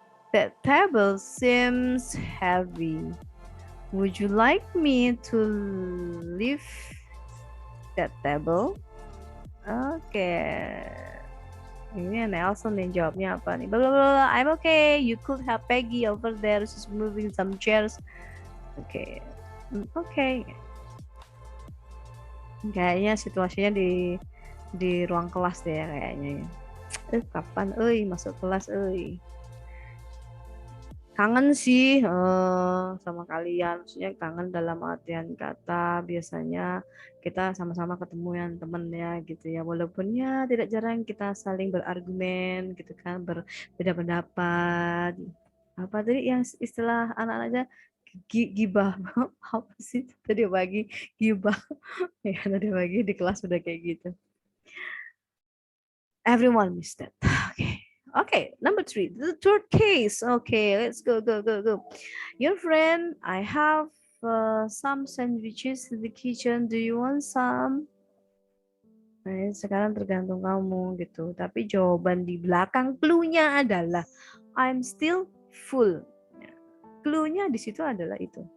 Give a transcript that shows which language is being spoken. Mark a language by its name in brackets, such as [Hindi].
[English] That table seems heavy. Would you like me to lift that table? Oke. [Indonesian] Ini Nelson nih jawabnya apa nih? Blah, blah, blah. [English] I'm okay. You could have Peggy over there. She's moving some chairs. [Indonesian] Oke. Oke. Kayaknya situasinya di ruang kelas deh ya kayaknya. Kapan masuk kelas kangen sih sama kalian, maksudnya kangen dalam artian kata biasanya kita sama-sama ketemu yang temen ya gitu ya, walaupun ya tidak jarang kita saling berargumen gitu kan, berbeda pendapat. Apa tadi yang istilah anak-anaknya gibah apa sih tadi pagi, gibah ya tadi pagi di kelas udah kayak gitu. [English] Everyone missed that. Okay, number 3, the third case. Okay, let's go. Your friend, I have some sandwiches in the kitchen. Do you want some? [Indonesian] Nah, sekarang tergantung kamu gitu. Tapi jawaban di belakang clue-nya adalah [English] I'm still full. [Indonesian] Clue-nya di situ adalah itu.